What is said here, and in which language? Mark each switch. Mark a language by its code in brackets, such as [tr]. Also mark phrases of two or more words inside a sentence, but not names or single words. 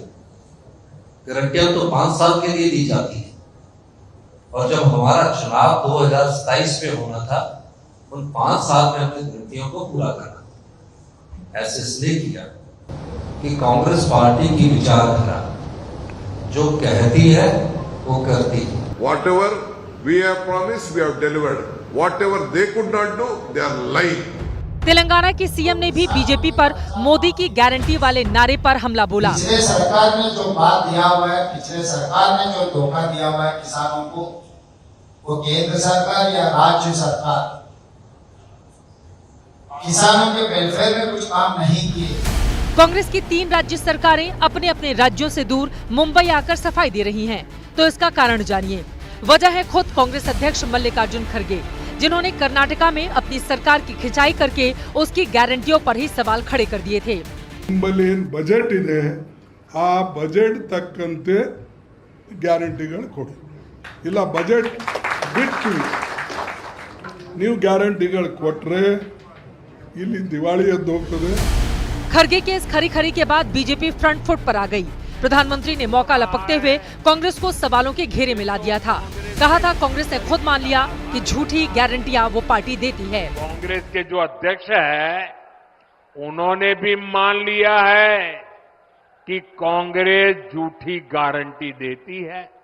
[hi] गारंटियां तो 5 साल के लिए दी जाती है, और जब हमारा चुनाव 2027 में होना था, उन 5 साल में हमने गारंटियों को पूरा करना था। ऐसे इसलिए किया कि कांग्रेस पार्टी की विचारधारा जो कहती है वो करती है। [en] Whatever we have promised, we have delivered. Whatever they could not do, they are lying. [hi] तेलंगाना के सीएम ने भी बीजेपी पर मोदी की गारंटी वाले नारे पर हमला बोला। पिछले सरकार ने जो बात दिया हुआ है, पिछले सरकार ने जो धोखा दिया हुआ है किसानों को, वो केंद्र सरकार या राज्य सरकार किसानों के वेलफेयर में कुछ काम नहीं किए। कांग्रेस की 3 राज्य सरकारें अपने अपने राज्यों से दूर मुंबई आकर सफाई दे रही हैं, तो इसका कारण जानिए। वजह है खुद कांग्रेस अध्यक्ष मल्लिकार्जुन खड़गे, जिन्होंने कर्नाटका में अपनी सरकार की खिंचाई करके उसकी गारंटियों पर ही सवाल खड़े कर दिए थे। [kn] ಬಜೆಟ್ ಇದೆ, ಆ ಬಜೆಟ್ ತಕ್ಕಂತೆ ಗ್ಯಾರಂಟಿಗಳು ಕೊಡಿ, ಇಲ್ಲ ಬಜೆಟ್ ಬಿಟ್ಟು ನೀವು ಗ್ಯಾರಂಟಿಗಳು ಕೊಟ್ರೆ ಇಲ್ಲಿ ದಿವಾಳಿ ಎದ್ದು ಹೋಗ್ತದೆ। [hi] खड़गे के इस खरी खरी के बाद बीजेपी [en] front foot [hi] पर आ गई। प्रधानमंत्री ने मौका लपकते हुए कांग्रेस को सवालों के घेरे में ला दिया था। कहा था कांग्रेस ने खुद मान लिया कि झूठी गारंटियां वो पार्टी देती है। कांग्रेस के जो अध्यक्ष है उन्होंने भी मान लिया है कि कांग्रेस झूठी गारंटी देती है।